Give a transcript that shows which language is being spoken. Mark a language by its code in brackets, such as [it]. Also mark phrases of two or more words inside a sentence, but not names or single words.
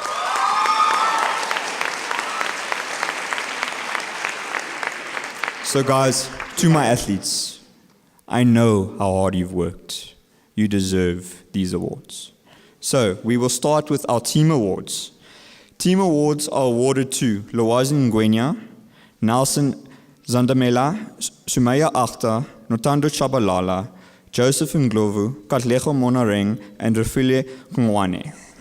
[en] So guys, to my athletes, I know how hard you've worked. You deserve these awards. So we will start with our team awards. Team awards are awarded to Lwazin Ngwenya, Nelson Zandamela, Sumaya Akhtar, Notando Chabalala, Joseph Ndlovu, Katlego Monareng, and Refile Kungwane.